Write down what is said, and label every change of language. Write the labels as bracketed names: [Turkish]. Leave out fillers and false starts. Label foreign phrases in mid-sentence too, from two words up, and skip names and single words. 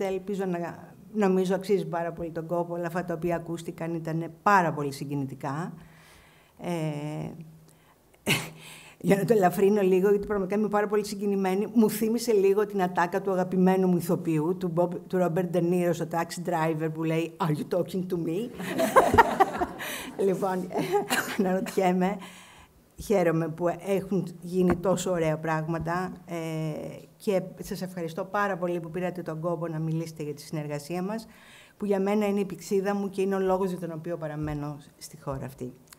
[Greek] Ελπίζω νομίζω αξίζει πάρα πολύ τον κόπο. Όλα αυτά τα οποία ακούστηκαν ήταν πάρα πολύ συγκινητικά. Για να το ελαφρύνω λίγο, γιατί πραγματικά είμαι πάρα πολύ συγκινημένη, μου θύμισε λίγο την ατάκα του αγαπημένου μου ηθοποιού, του Ρόμπερτ Νίρο, στο Taxi Driver, που λέει [English] «Are you talking to me?» [Greek] Λοιπόν, αναρωτιέμαι, χαίρομαι που έχουν γίνει τόσο ωραία πράγματα και σας ευχαριστώ πάρα πολύ που πήρατε τον κόπο να μιλήσετε για τη συνεργασία μας, που για μένα είναι η πηξίδα μου και είναι ο λόγος για τον οποίο παραμένω στη χώρα αυτή.